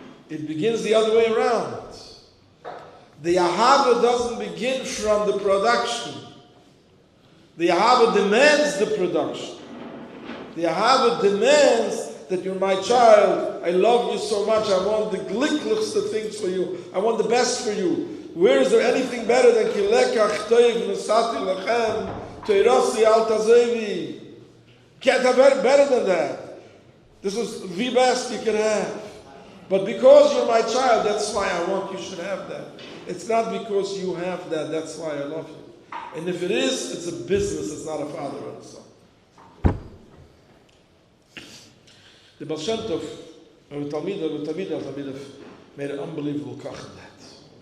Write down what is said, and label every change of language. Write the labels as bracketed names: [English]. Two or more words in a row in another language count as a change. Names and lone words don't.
[English] It begins the other way around. The Ahava doesn't begin from the production. The Ahava demands the production. The Ahava demands that you're my child. I love you so much. I want the glicklichste things for you. I want the best for you. Where is there anything better than [Hebrew] כי לקח טוב נתתי לכם תורתי אל תעזבו? [English] Can't have better than that. This is the best you can have. But because you're my child, that's why I want you should have that. It's not because you have that, that's why I love you. And if it is, it's a business, it's not a father and a son. The Baal Shem Tov, Talmid made an unbelievable kach in that.